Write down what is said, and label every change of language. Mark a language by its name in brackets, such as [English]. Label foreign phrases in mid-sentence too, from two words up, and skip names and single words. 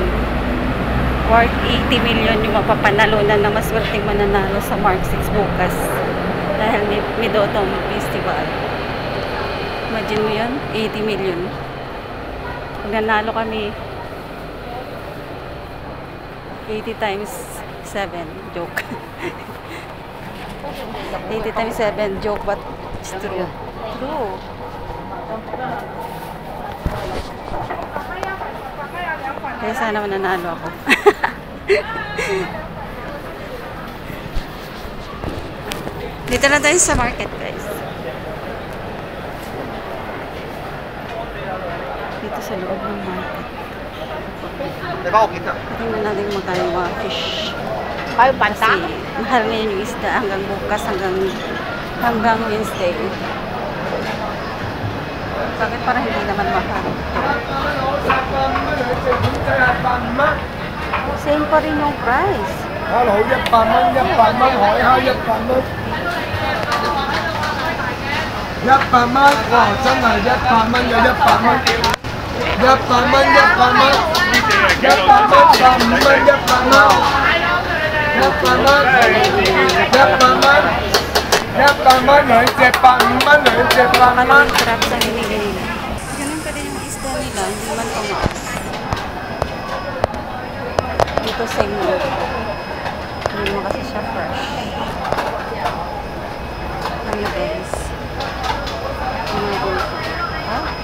[Filipino] Worth 80 million yung mapapanalunan na maswerteng mananalo sa Mark 6 bukas. Dahil may Dotong Festival. Imagine mo yun, 80 million. Pag nanalo kami, 80 times 7, joke. [English] 80 times 7, joke, but it's true. True. [Filipino] Kaya sana mananalo ako. Dito na tayo sa market, guys. Dito sa loob ng market. Tingnan natin magkano yung mga fish. Kayo banta? Kasi mahal ngayon yung isda hanggang bukas, hanggang Wednesday. Bakit parang hindi naman mahal? Same pa rin yung price. [Cantonese] Hello, 100 蚊，海蝦100蚊，100蚊，哇！真係100蚊有100蚊，100蚊100蚊，100蚊105蚊100蚊，100蚊100蚊，100蚊兩隻105蚊兩隻100蚊。 [Filipino] Sarap sa hinili nila. Ganun pa din yung isda nila, hindi man tumaas. Dito same lang. Hindi mo kasi siya fresh. Ano guys? Ano guys? Ha?